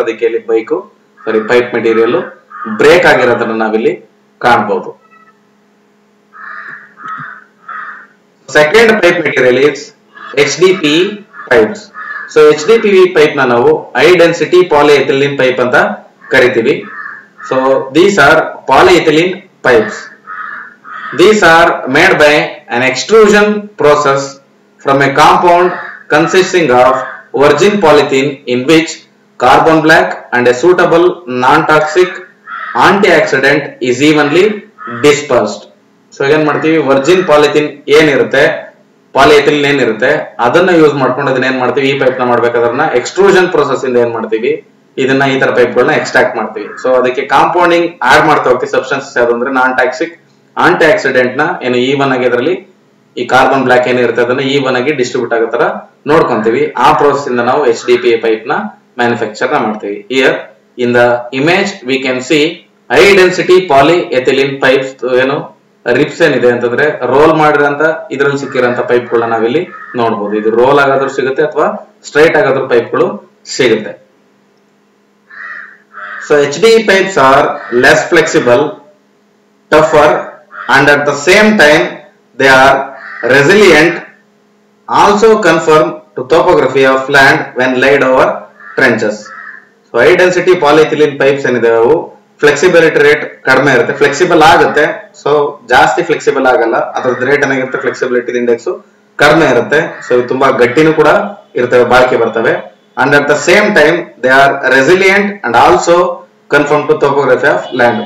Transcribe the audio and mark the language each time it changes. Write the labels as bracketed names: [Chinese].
[Kannada] ಅದಕ್ಕೆ ಇಲ್ಲಿ pipe material break ಆಗಿರೋದನ್ನ ನಾವಿಲ್ಲಿ ಕಾಣಬಹುದು. [English] Second pipe material is HDPE pipes. [Kannada] So HDPE pipe ನ ನಾವು ಹೈ ಡೆನ್ಸಿಟಿ ಪಾಲಿಎಥಿಲೀನ್ ಪೈಪ್ ಅಂತ ಕರಿತೀವಿ. [English] So these are polyethylene pipes. These are made by an extrusion process from a compound consisting of virgin polythene in which carbon black and a suitable non-toxic antioxidant is evenly dispersed. [Kannada] So ಏನ್ ಮಾಡ್ತೀವಿ, Virgin polythene ಏನಿರುತ್ತೆ, polyethylene ಏನಿರುತ್ತೆ ಅದನ್ನ use ಮಾಡ್ಕೊಂಡು ಅದನ್ನ ಏನ್ ಮಾಡ್ತೀವಿ, ಈ ಪೈಪ್ ನ ಮಾಡ್ಬೇಕಾದ್ರೆ ಎಕ್ಸ್ಟ್ರೂಷನ್ ಪ್ರೊಸೆಸ್ ಇಂದ ಏನ್ ಮಾಡ್ತೀವಿ, ಇದನ್ನ ಈ ತರ ಪೈಪ್ ಗಳನ್ನ ಎಕ್ಸ್ಟ್ರಾಕ್ಟ್ ಮಾಡ್ತೀವಿ. ಸೊ ಅದಕ್ಕೆ ಕಾಂಪೌಂಡಿಂಗ್ ಆಡ್ ಮಾಡ್ತಾ ಹೋಗ್ತೀವಿ. ಸಬ್ಸ್ಟೆನ್ಸಸ್ ಯಾವ್ದು ಅಂದ್ರೆ ನಾನ್ ಟಾಕ್ಸಿಕ್ ಆಂಟಿ ಆಕ್ಸಿಡೆಂಟ್ ನ ಏನು ಈವನ್ ಆಗಿ ಅದರಲ್ಲಿ ಈ ಕಾರ್ಬನ್ ಬ್ಲಾಕ್ ಏನಿರುತ್ತೆ ಅದನ್ನ ಈವನ್ ಆಗಿ ಡಿಸ್ಟ್ರಿಬ್ಯೂಟ್ ಆಗೋ ತರ ನೋಡ್ಕೊಂತೀವಿ. ಆ ಪ್ರೋಸೆಸ್ ಇಂದ ನಾವು HDPE ಪೈಪ್ ನ ಮ್ಯಾನುಫ್ಯಾಕ್ಚರ್ ನ ಮಾಡ್ತೀವಿ. [English] here in the image we can see [Kannada] high density polyethylene pipes ಏನು ರಿಪ್ಸ್ ಏನಿದೆ ಅಂತಂದ್ರೆ ರೋಲ್ ಮಾಡಿರೋಂತ ಇದ್ರಲ್ಲಿ ಸಿಕ್ಕಿರೋಂತ ಪೈಪ್ ಗಳನ್ನ ನಾವಿಲ್ಲಿ ನೋಡಬಹುದು. ಇದು ರೋಲ್ ಆಗಾದ್ರೂ ಸಿಗುತ್ತೆ ಅಥವಾ ಸ್ಟ್ರೈಟ್ ಆಗಾದ್ರೂ ಪೈಪ್ ಗಳು ಸಿಗುತ್ತೆ. [English] So HDPE pipes are less flexible, tougher, and at the same time they are resilient, also conform to topography of land when laid over trenches. [Kannada] So high density polyethylene pipes ಏನಿದೆ ಅವು flexibility rate ಕಡಿಮೆ ಇರುತ್ತೆ, flexible ಆಗುತ್ತೆ. So ಜಾಸ್ತಿ flexible ಆಗಲ್ಲ, ಅದ್ರದ್ದು rate ಏನಾಗಿರುತ್ತೆ, flexibility index ಕಡಿಮೆ ಇರುತ್ತೆ. [English] so [Kannada] ಇದು ತುಂಬಾ ಗಟ್ಟಿನೂ ಕೂಡ ಇರ್ತವೆ, ಬಾಳಿಕೆ ಬರ್ತವೆ. [English] And at the same time they are resilient and also confirm to topography of land.